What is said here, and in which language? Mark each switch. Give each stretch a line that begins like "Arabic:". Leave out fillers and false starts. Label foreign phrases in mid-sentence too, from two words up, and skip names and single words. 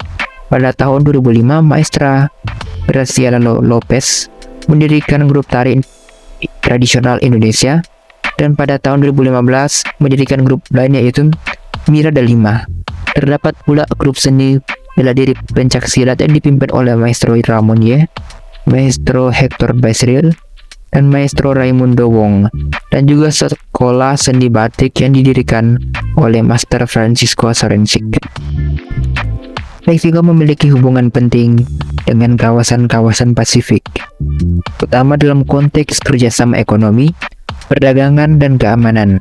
Indonesian: Pada tahun 2005, Maestra Graciela Lopez mendirikan grup tari tradisional Indonesia, dan pada tahun 2015 mendirikan grup lainnya yaitu Mira Delima. Terdapat pula grup seni bela diri pencaksilat yang dipimpin oleh Maestro Ramon Ye, Maestro Hector Basril, dan Maestro Raimundo Wong, dan juga sekolah seni batik yang didirikan oleh Master Francisco Sorensik. Meksiko memiliki hubungan penting dengan kawasan-kawasan Pasifik, terutama dalam konteks kerjasama ekonomi, perdagangan, dan keamanan.